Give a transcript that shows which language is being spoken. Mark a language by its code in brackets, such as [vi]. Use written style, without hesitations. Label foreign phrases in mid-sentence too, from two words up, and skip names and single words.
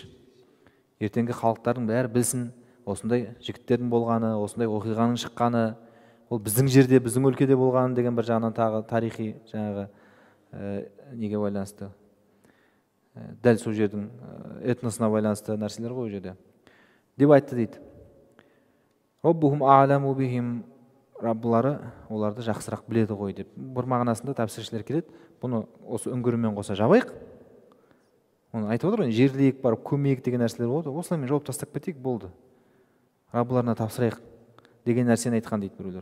[kk] Ертеңгі халықтардың бәрі білсін, осындай жігіттердің болғаны, осындай оқиғаның шыққаны, ол біздің жерде, біздің өлкеде болғаны деген бір жағынан тағы тарихи жаңағы неге байланысты. Дәл сол жердің этносына байланысты нәрселер ғой жерде. Деп айтты дейді. [ar] ربهم أعلم بهم, [kk] Раббылары оларды жақсырақ біледі ғой деп. Бір мағынасында тәпсіршілер келеді. Бұны осы үңгірімен қоса жабайық. Оны айтып отыр ғой, жерлейік барып көмейік деген нәрселер болды. Осылаймен жауып тастап кетейік, болды. Раббыларына тапсырайық деген нәрсені айтқан дейді біреулер.